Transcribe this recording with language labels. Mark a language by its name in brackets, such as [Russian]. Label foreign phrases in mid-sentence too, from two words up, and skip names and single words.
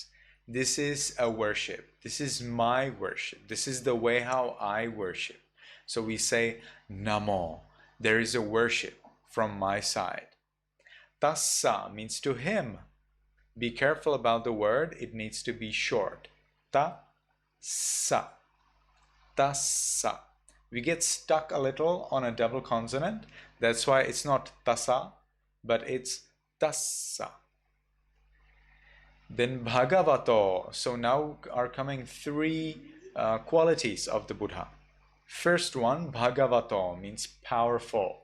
[English] This is a worship. This is my worship. This is the way how I worship. So we say Namo. There is a worship from my side. Tassa means to him. Be careful about the word. It needs to be short. Ta-sa. Tassa. We get stuck a little on a double consonant. That's why it's not tassa, but it's tassa. Then Bhagavato. So now are coming three qualities of the Buddha. First one, Bhagavato, means powerful.